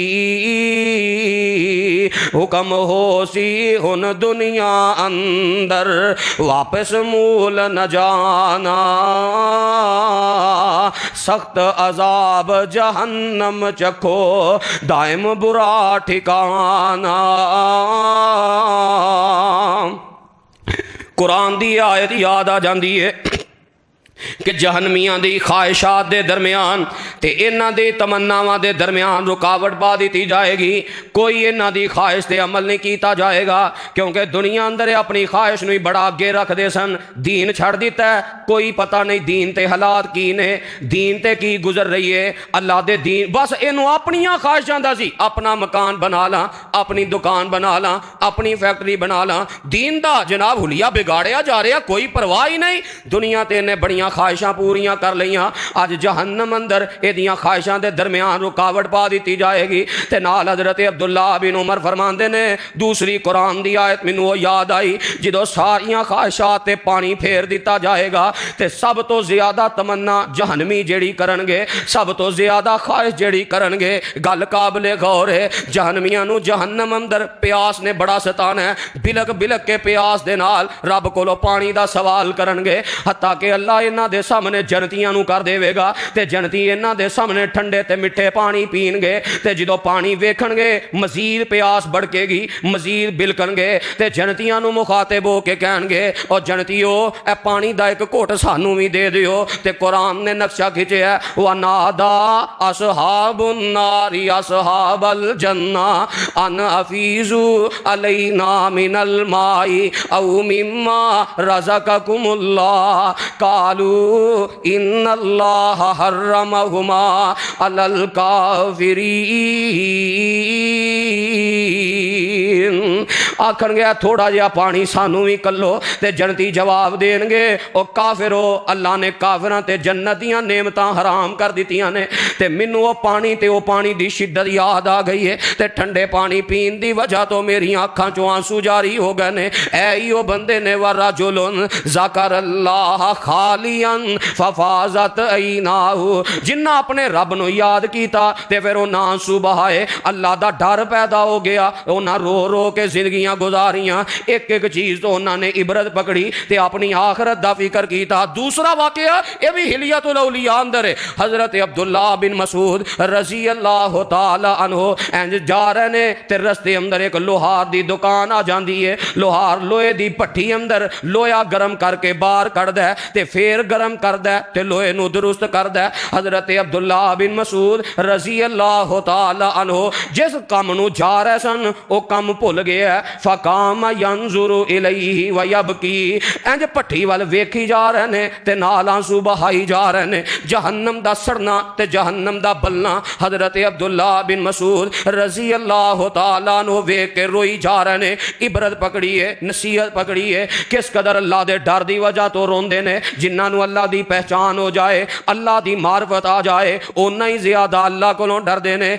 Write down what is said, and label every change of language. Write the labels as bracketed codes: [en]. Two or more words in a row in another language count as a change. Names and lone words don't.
[pa] حکم ہو سی ہن دنیا اندر واپس مول نہ جانا, سخت عذاب جہنم چکھو دائم برا ٹھکانا. قرآن دی آیت یاد آ جاندی ہے کہ جہنمیاں دی خواہشات دے درمیان تے انہاں دی تمناواں دے درمیان رکاوٹ پا دیتی جائے گی. کوئی انہاں دی خواہش تے عمل نہیں کیتا جائے گا, کیونکہ دنیا اندر اپنی خواہش نو بڑا اگے رکھ دے سن. دین چھڑ دیتا ہے, کوئی پتہ نہیں دین تے حالات کی نے, دین تے کی گزر رہی ہے. اللہ دے دین بس اینو اپنیاں خواہشاں دا سی, اپنا مکان بنا لاں, اپنی دکان بنا لاں, اپنی فیکٹری بنا لاں. دین دا جناب حلیہ بگاڑیا جا رہا, کوئی پرواہ ہی نہیں. دنیا تے نے بڑیاں خواہشاں پوریاں کر لیاں, اج جہنم اندر ایدیاں خواہشاں دے درمیان رکاوٹ پا دیتی جائے گی. تے نال حضرت عبداللہ بن عمر فرماندے نے دوسری قرآن دی آیت مینوں یاد آئی, جدو ساریاں خواہشات تے پانی پھیر دیتا جائے گا تے سب تو زیادہ تمنا جہنمی جیڑی کرن گے, سب تو زیادہ خواہش جیڑی کرن گے. گل قابل غور ہے, جہنمیاں نو جہنم اندر پیاس نے بڑا ستانا ہے. بلک بلک کے پیاس دے نال رب کولو پانی دا سوال کرن گے, حتیٰ کہ اللہ انہاں دے سامنے جنتیاں نو کر دے گا تے جنتی انہاں دے سامنے ٹھنڈے تے مٹھے پانی پین گے. تے جدو پانی ویکھن گے مزید پیاس بڑکے گی, مزید بلکن گے تے جنتیاں نو مخاطب ہو کے کہن گے او جنتیو اے پانی دا ایک گھٹ سانو بھی دے دیو. تے قرآن نے نقشہ کھچیا ہے [ar] وَنَادَا أَصْحَابُ النَّارِ أَصْحَابَ الْجَنَّةِ أَنْ أَفِيضُوا عَلَيْنَا مِنَ الْمَاءِ أَوْ مِمَّا رَزَقَكُمُ اللَّهُ قَالُوا إِنَّ اللَّهَ حَرَّمَهُمَا عَلَى الْكَافِرِينَ. [pa] آکھن گیا تھوڑا جہا پانی سانو بھی کلو. تے جنتی جواب دین گے او کافرو, اللہ نے کافراں تے جنتیاں نعمتاں حرام کر دیتیاں نے, تے مینوں او پانی دی شدت یاد آ گئی ہے. تے ٹھنڈے پانی پین دی وجہ تو میری آنکھاں چوں آنسو جاری ہو گئے نے. اے ایو بندے نے [ar] وَرَجُلٌ ذَكَرَ اللَّهَ خَالِيًا فَفَاضَتْ عَيْنَاهُ, [pa] جنہ اپنے رب نو یاد کیتا تے پھر انہاں آنسو بہائے, اللہ دا ڈر پیدا ہو گیا, انہاں رو رو کے زندگیاں گزاریاں. ایک ایک چیز تو انہاں نے عبرت پکڑی تے اپنی آخرت دا فکر کیتا. دوسرا واقعہ یہ بھی حلیۃ الاولیاء اندر ہے. حضرت عبداللہ بن مسعود رضی اللہ تعالی عنہ انج جا رہے نے تے رستے اندر ایک لوہار دی دکان آ جاندی ہے. لوہار لوہے دی پٹھی اندر لویا گرم کر کے باہر کڑدا ہے تے پھر گرم کردا ہے تے لوہے نو درست کردا ہے. حضرت عبداللہ بن مسعود رضی اللہ تعالی عنہ جس کام نو جا رہے سن او کام بھول گیا. [ar] فقام ینظر الیہ ویبکی, [pa] انج پٹھی وال ویکھی جا رہے نے تے نال آنسو بہائی جا رہے نے. جہنم دا سڑنا تے جہنم دا بلنا حضرت عبداللہ بن مسعود رضی اللہ تعالی عنہ ویکھ کے روئی جا رہے نے. عبرت پکڑی ہے, نصیحت پکڑی ہے, کس قدر اللہ دے ڈر دی وجہ تو روندے نے. جنہاں نو اللہ دی پہچان ہو جائے, اللہ دی معرفت آ جائے, اونا ہی زیادہ اللہ کولوں ڈردے نے.